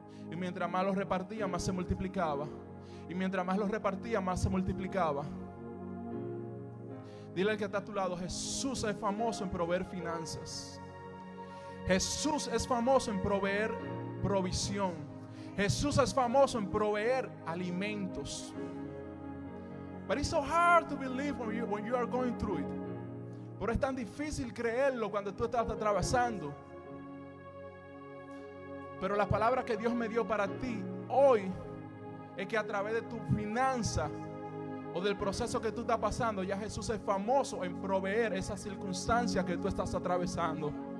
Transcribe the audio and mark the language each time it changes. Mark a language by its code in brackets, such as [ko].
[es] Y mientras más los repartía, más se multiplicaba. Y mientras más los repartía, más se multiplicaba. Dile al que está a tu lado, Jesús es famoso en proveer finanzas. Jesús es famoso en proveer provisión. Jesús es famoso en proveer alimentos. [en] But it's so hard to believe when you are going through it. [es] Pero es tan difícil creerlo cuando tú estás atravesando. Pero la palabra que Dios me dio para ti hoy es que a través de tu finanza o del proceso que tú estás pasando, ya Jesús es famoso en proveer esas circunstancias que tú estás atravesando.